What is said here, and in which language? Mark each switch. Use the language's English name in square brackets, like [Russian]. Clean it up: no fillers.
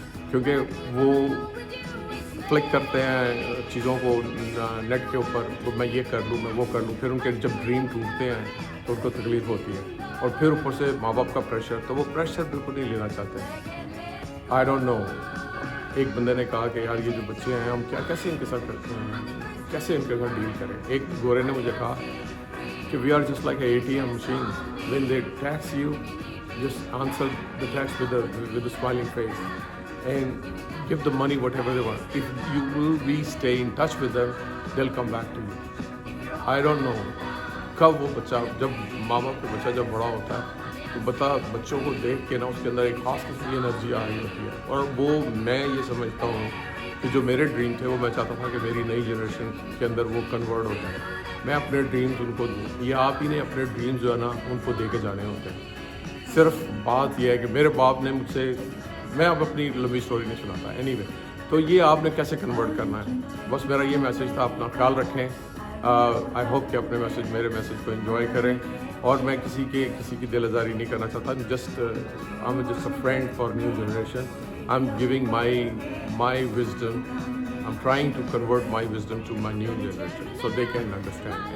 [Urdu] کیونکہ وہ کلک کرتے ہیں چیزوں کو نیٹ کے اوپر، تو میں یہ کر لوں، میں وہ کر لوں، پھر ان کے جب ڈریم ٹوٹتے ہیں تو ان کو تکلیف ہوتی ہے، اور پھر اوپر سے ماں باپ کا پریشر، تو وہ پریشر بالکل نہیں لینا چاہتے. [English] I don't know. [Urdu] ایک بندے نے کہا کہ یار یہ جو بچے ہیں ہم کیسے ان کے ساتھ کرتے ہیں، کیسے ان کے ساتھ ڈیل کریں. ایک گورے نے مجھے کہا کہ [English] We are just like a ATM machines. When they tax you, just answer the tax with a smiling face and give the money whatever they want. If you will be stay in touch with them, they'll come back to you. I don't know [Urdu] کب وہ بچہ، جب ماں باپ کا بچہ جب بڑا ہوتا ہے تو بچوں کو دیکھ کے نا اس کے اندر ایک خاص قسم کی انرجی آ رہی ہوتی ہے. اور وہ میں یہ سمجھتا ہوں کہ جو میرے ڈریم تھے وہ میں چاہتا تھا کہ میری نئی جنریشن کے اندر وہ کنورٹ ہو جائے. میں اپنے ڈریمز ان کو دوں. یہ آپ ہی نے اپنے ڈریمز جو ہے نا ان کو دے کے جانے ہوتے ہیں. صرف بات یہ ہے کہ میرے باپ نے مجھ سے، میں اب اپنی لمبی اسٹوری نہیں سناتا اینی وے، تو یہ آپ نے کیسے کنورٹ کرنا ہے. بس میرا یہ میسیج تھا. اپنا خیال رکھیں. [English] I hope [Urdu] کہ اپنے میرے میسیج کو انجوائے کریں. اور میں کسی کی دل آزاری نہیں کرنا چاہتا. [English] Just a friend for new generation. I am giving my wisdom. I'm trying to convert my wisdom to my new generation so they can understand.